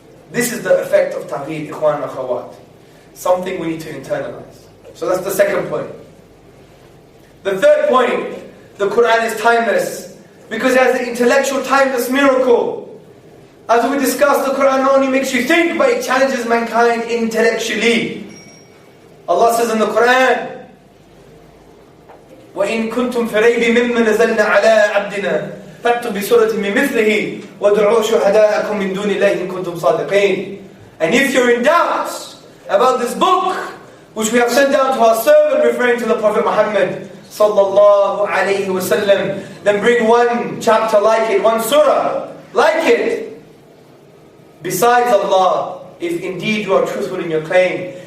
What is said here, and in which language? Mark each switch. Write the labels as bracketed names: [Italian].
[English] This is the effect of Tawheed, ikhwan and akhawat. Something we need to internalize. So that's the second point. The third point, the Quran is timeless because it has the intellectual timeless miracle. As we discussed, the Quran not only makes you think, but it challenges mankind intellectually. Allah says in the Quran, [Arabic] وَإِن كُنْتُمْ فِي رَيْبٍ مِّمَّا نَزَلْنَا عَلَىٰ عَبْدِنَا فَأْتُوا بِسُورَةٍ مِّن مِّثْلِهِ وَادْعُوا شُهَدَاءَكُم مِّن دُونِ اللَّهِ إِن كُنتُمْ صَادِقِينَ. [English] And if you're in doubt about this book, which we have sent down to our servant, referring to the Prophet Muhammad sallallahu alayhi wasallam, then bring one chapter like it, one surah like it, besides Allah, if indeed you are truthful in your claim.